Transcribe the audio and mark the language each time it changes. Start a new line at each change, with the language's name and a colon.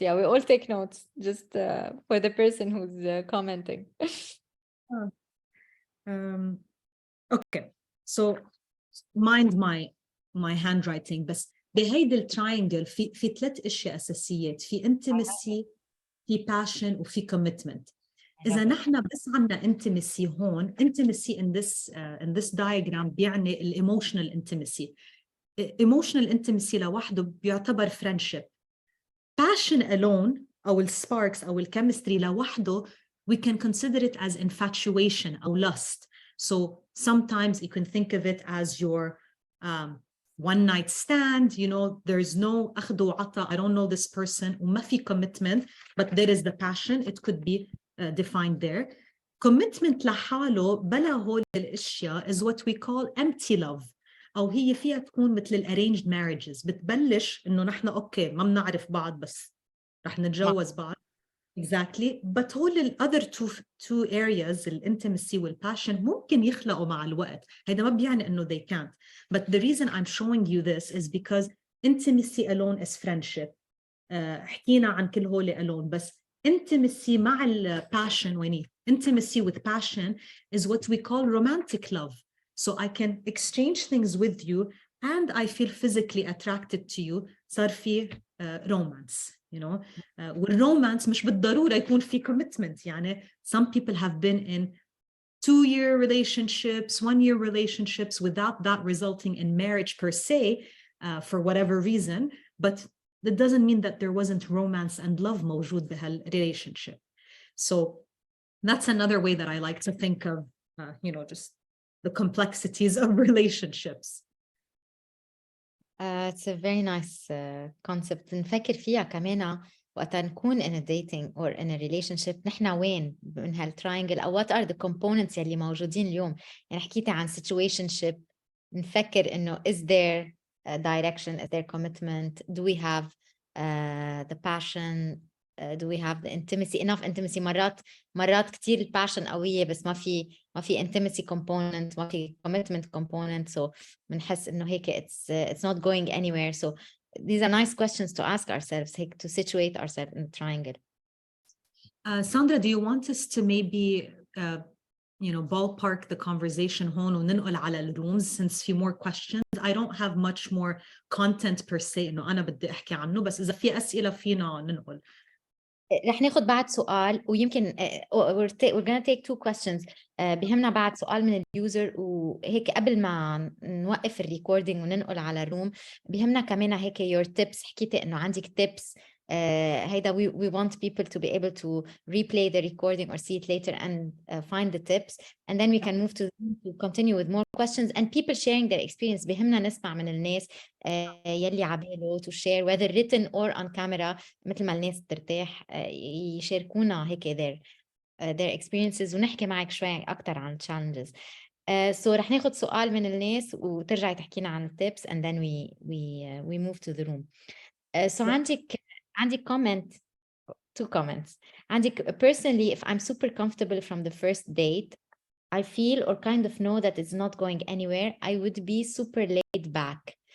English: Yeah, we all take notes just for the person who's commenting. Okay, so mind my handwriting.
Arabic: بس بهيدي التراينجل في 3 اشياء اساسيات. في intimacy، في passion، وفي commitment. إذا نحن بس عنا
English: intimacy
Arabic: هون،
English: intimacy in this diagram
Arabic: بيعني
English: emotional intimacy. Emotional intimacy
Arabic: لوحده بيعتبر
English: friendship. Passion alone أو sparks أو chemistry
Arabic: لوحده
English: we can consider it as infatuation أو lust. So sometimes you can think of it as your one night stand, there's no
Arabic: أخذ وعطا,
English: I don't know this person,
Arabic: وما في
English: commitment, but there is the passion. It could be defined there. Commitment
Arabic: لحاله بلا هول الاشياء
English: is what we call empty love,
Arabic: او هي فيها تكون مثل
English: arranged marriages.
Arabic: بتبلش انه نحن اوكي ما بنعرف بعض بس رح نتجوز بعض.
English: Exactly. But
Arabic: هول ال
English: other two areas,
Arabic: الانتمسي والpassion, ممكن يخلقوا مع الوقت. هيدا ما بيعني انه
English: they can't. But the reason I'm showing you this is because intimacy alone is friendship.
Arabic: حكينا عن كل هول
English: alone,
Arabic: بس
English: intimacy
Arabic: مع
English: passion, when intimacy with passion is what we call romantic love. So I can exchange things with you and I feel physically attracted to you.
Arabic: صار في romance, والرومانس مش بالضرورة يكون في commitment. يعني
English: some people have been in 2-year relationships, 1-year relationships without that resulting in marriage per se, for whatever reason, but that doesn't mean that there wasn't romance and love موجود بهالrelationship. So that's another way that I like to think of, just the complexities of relationships. It's a very nice concept.
Arabic: نفكر فيها كمان وقت نكون
English: in a dating or in a relationship.
Arabic: نحن وين من هالتراينجل أو
English: what are the components
Arabic: يلي موجودين اليوم. يعني حكيتي عن situationship. نفكر إنه
English: is there a direction, is there commitment, do we have the passion, do we have the intimacy, enough intimacy.
Arabic: مرات كتير الباشن قوية بس ما في
English: intimacy component,
Arabic: ما في
English: commitment component,
Arabic: so بنحس إنه هيك
English: it's not going anywhere. So these are nice questions to ask ourselves,
Arabic: هيك
English: to situate ourselves in the triangle. Sandra, do you want us to maybe ballpark the conversation
Arabic: هون وننقل على الrooms
English: since في more questions? I don't have much more content per se
Arabic: إنه أنا بدي أحكي عنه, بس إذا في أسئلة فينا ننقل. رح ناخد بعد سؤال ويمكن
English: we're gonna take two questions.
Arabic: بيهمنا بعد سؤال من اليوزر وهيك قبل ما نوقف الريكوردينج وننقل على الروم بيهمنا كمان هيك
English: your tips.
Arabic: حكيتي انه عندك tips. هيدا
English: we want people to be able to replay the recording or see it later and find the tips and then we can move to continue with more questions and people sharing their experience.
Arabic: بيهمنا نسمع من الناس يلي عباله
English: to share whether written or on camera
Arabic: مثل ما الناس ترتاح يشاركونا هيك
English: their experiences
Arabic: ونحكي معك شوي أكتر عن challenges.
English: So
Arabic: رح ناخد سؤال من الناس وترجعي تحكينا عن
English: tips and then we move to the room. So
Arabic: عندك
English: comment, two comments.
Arabic: عندك
English: personally if I'm super comfortable from the first date I feel or kind of know that it's not going anywhere I would be super laid back.